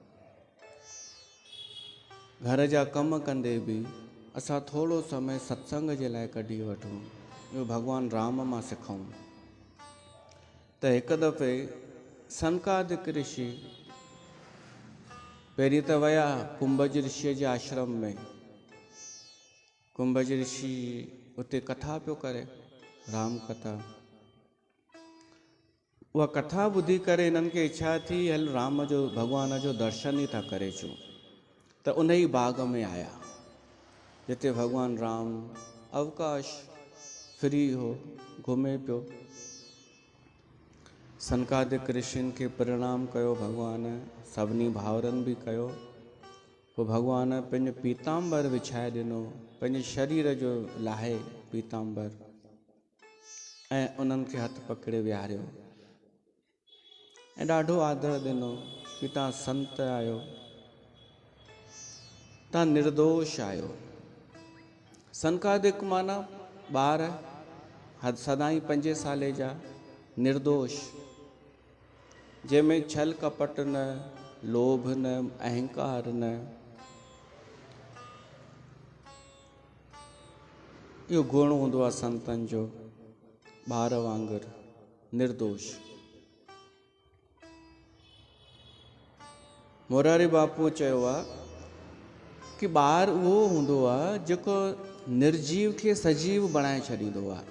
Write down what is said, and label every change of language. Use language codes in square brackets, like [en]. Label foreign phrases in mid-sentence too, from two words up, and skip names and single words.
[sd] घर जा कम कंदे बि असां थोरो समय सत्संग जे लाइ कढी वठूं, इहो भगवान राम मां सिखूं। त हिकु दफ़े सनकादिक ऋषि पहिरीं त विया कुंभज ऋषिअ जे आश्रम में। कुंभज ऋषि उते कथा पियो करे, राम कथा। उहा कथा ॿुधी करे हिननि खे इच्छा थी हल राम जो, भगवान जो दर्शन ई था करे अचूं। त उन ई बाग में आया जिते भगवान राम अवकाश फ्री हो, घुमे पियो। सनकादिक ऋषियुनि खे प्रणाम कयो भगवान, सभिनी भाउरनि बि कयो। पोइ भगवान पंहिंजो पीताम्बर विछाए ॾिनो, पंहिंजे शरीर जो लाहे पीताम्बर, ऐं उन्हनि खे हथ पकिड़े विहारियो ऐं ॾाढो आदर ॾिनो कि तव्हां संत आहियो, तव्हां निर्दोष आहियो। सनकादिक माना ॿार सदाई 5 साले जा, निर्दोष, जंहिंमें छल कपट न, लोभ न, अहंकार न। इहो गुण हूंदो आहे संतनि जो, ॿार वांगुरु निर्दोष। मोरारी बापू चयो आहे कि ॿार उहो हूंदो आहे जेको निर्जीव खे सजीव बणाए छॾींदो आहे।